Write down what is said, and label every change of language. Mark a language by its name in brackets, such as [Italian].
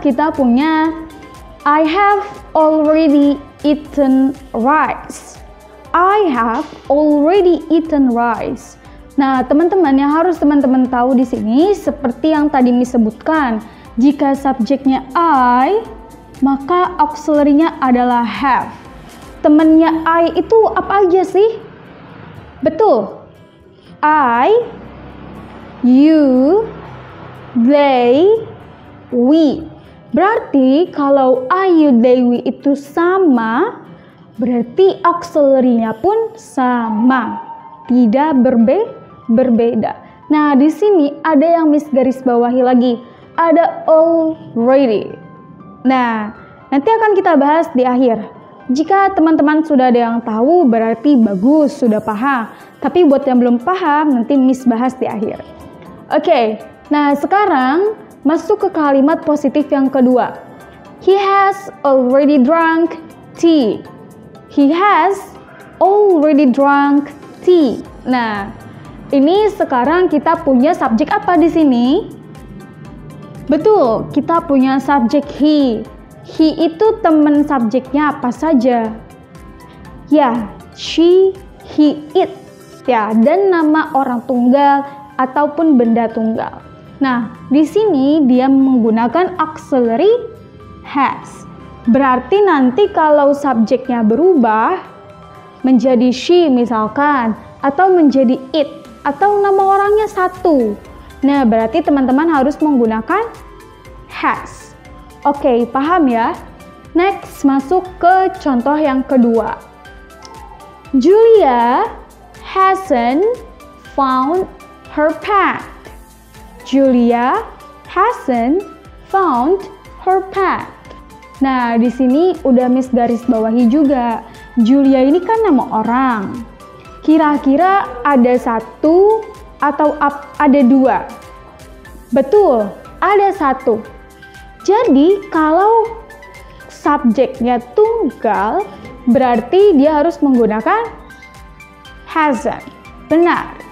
[Indonesian] Kita punya [English] I have already eaten rice. I have already eaten rice. [Indonesian] Nah, teman-teman, yang harus teman-teman tahu di sini seperti yang tadi Miss sebutkan, jika subjeknya I, maka auxiliary-nya adalah have. Temennya I itu apa aja sih? Betul. I, you, they, we. Berarti kalau I, you, they, we itu sama, berarti auxiliary-nya pun sama, tidak berbeda. Nah, di sini ada yang Miss garis bawahi lagi, ada already. Nah, nanti akan kita bahas di akhir. Jika teman-teman sudah ada yang tahu, berarti bagus, sudah paham. Tapi buat yang belum paham, nanti Miss bahas di akhir. Oke, nah sekarang masuk ke kalimat positif yang kedua. [English] He has already drunk tea. He has already drunk tea. [Indonesian] Nah, ini sekarang kita punya subjek apa di sini? Betul, kita punya subjek he. He itu teman subjeknya apa saja? Ya, she, he, it. Ya, dan nama orang tunggal ataupun benda tunggal. Nah, di sini dia menggunakan auxiliary has. Berarti nanti kalau subjeknya berubah menjadi she misalkan, atau menjadi it, atau nama orangnya satu. Nah, berarti teman-teman harus menggunakan has. Oke, paham ya? Next, masuk ke contoh yang kedua. [English] Julia hasn't found her pet. Julia hasn't found her pet. [Indonesian] Nah, di sini udah Miss garis bawahi juga. Julia ini kan nama orang. Kira-kira ada 1 atau ada 2? Betul, ada 1. Jadi kalau subjeknya tunggal, berarti dia harus menggunakan hasn't. Benar.